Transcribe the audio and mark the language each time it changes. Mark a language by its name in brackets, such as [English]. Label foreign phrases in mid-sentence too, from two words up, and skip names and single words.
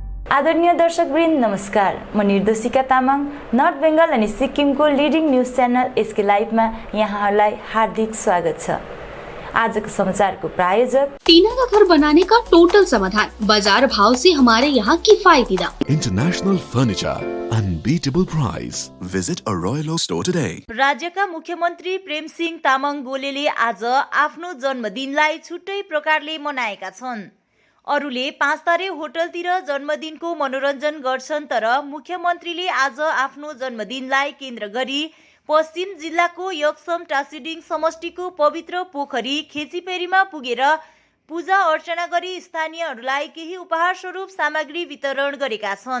[Nepali] आदरणीय दर्शकवृन्द नमस्कार। म निर्देशिका तामाङ नर्थ बेङ्गल अनि सिक्किमको [English] leading news channel [Nepali] एसके लाइभमा यहाँहरूलाई हार्दिक स्वागत छ। आजको समाचारको प्रायोजक [Hindi] टीना का घर बनाने का टोटल समाधान, बाजार भाव से हमारे यहाँ किफायती दाम, [English] International furniture, unbeatable price. Visit a Royal Store today. [Nepali] राज्यका मुख्यमन्त्री प्रेमसिंह तामाङ गोलेले आज आफ्नो जन्मदिनलाई छुट्टै प्रकारले मनाएका छन्। अरूले 5 तारे होटलतिर जन्मदिनको मनोरञ्जन गर्छन्, तर मुख्यमन्त्रीले आज आफ्नो जन्मदिनलाई केन्द्र गरी पश्चिम जिल्लाको यक्सम टासिडिङ समष्टिको पवित्र पोखरी खेचीपेरीमा पुगेर पूजा अर्चना गरी स्थानीयहरूलाई केही उपहार स्वरूप सामग्री वितरण गरेका छन्।